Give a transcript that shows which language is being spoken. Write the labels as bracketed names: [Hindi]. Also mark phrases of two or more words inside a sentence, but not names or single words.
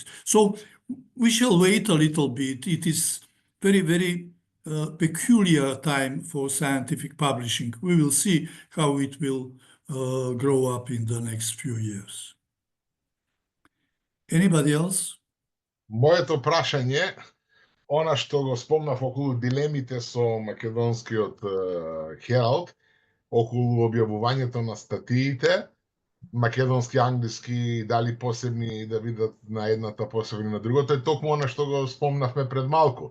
[English] So we shall wait a little bit. It is very, very peculiar time for scientific publishing. We will see how it will grow up in the next few years. Anybody else? [Macedonian] Моето прашање, она што го спомнав околу дилемите со македонскиот Хералд, околу објавувањето на статиите, македонски, англиски, дали посебни да видат на едната, посебни на другото, е токму она што го спомнавме пред малку.